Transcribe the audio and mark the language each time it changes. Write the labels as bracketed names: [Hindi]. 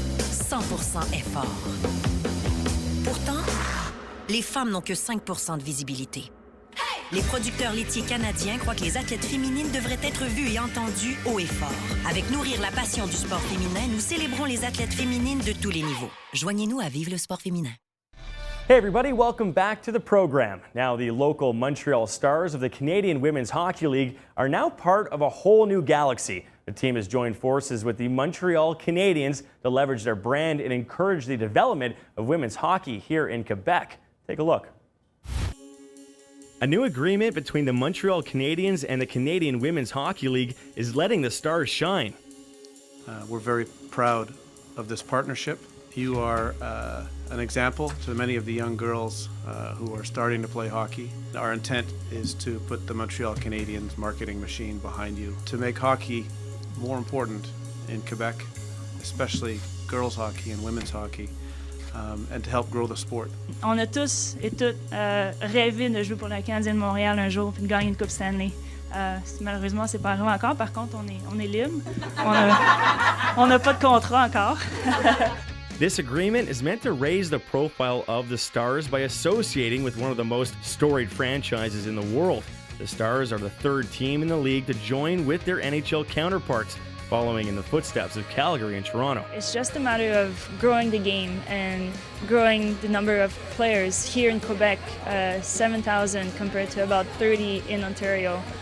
[French] 100% effort. Pourtant, les femmes n'ont que 5% de visibilité. Les producteurs laitiers canadiens croient que les athlètes féminines devraient être vues et entendues haut et fort. Avec Nourrir la passion du sport féminin, nous célébrons les athlètes féminines de tous les niveaux. Joignez-nous à Vive le sport féminin. [English] Hey everybody, welcome back to the program. Now the local Montreal Stars of the Canadian Women's Hockey League are now part of a whole new galaxy. The team has joined forces with the Montreal Canadiennes to leverage their brand and encourage the development of women's hockey here in Quebec. Take a look. A new agreement between the Montreal Canadiens and the Canadian Women's Hockey League is letting the Stars shine. We're very proud of this partnership. You are an example to many of the young girls who are starting to play hockey. Our intent is to put the Montreal Canadiens marketing machine behind you to make hockey more important in Quebec, especially girls hockey and women's hockey, and to help grow the sport. [French] On a tous et toutes rêvé de jouer pour la Canadienne de Montréal un jour et de gagner une Coupe Stanley. Malheureusement, c'est pas arrivé encore. Par contre, on est libre. On n'a pas de contrat encore. [English] This agreement is meant to raise the profile of the Stars by associating with one of the most storied franchises in the world. The Stars are the third team in the league to join with their NHL counterparts, following in the footsteps of Calgary and Toronto. It's just a matter of growing the game and growing the number of players here in Quebec, 7,000 compared to about 30 in Ontario.